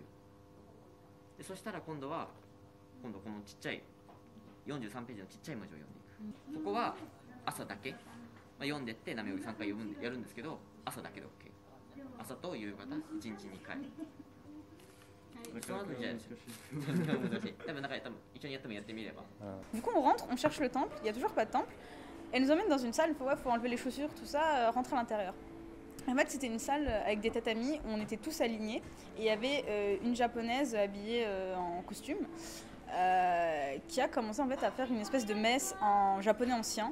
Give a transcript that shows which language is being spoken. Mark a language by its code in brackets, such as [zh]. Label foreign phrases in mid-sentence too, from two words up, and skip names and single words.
[ja] でそしたら今度このちっちゃい43ページのちっちゃい文字を読んでいく。ここは朝だけ、読んでって南明法蓮華経3回やるんですけど、朝だけで OK。朝と夕方1日2回。その後じゃ難しい。多分一緒にやってもやってみれば。 [fr] Du coup on rentre, on cherche le temple, il y a toujours pas de temple. Elle nous emmène dans une salle, faut enlever les chaussures, tout ça, rentrer à l'intérieur. En fait, c'était une salle avec des tatamis où on était tous alignés et il y avait une japonaise habillée en costume qui a commencé en fait à faire une espèce de messe en japonais ancien.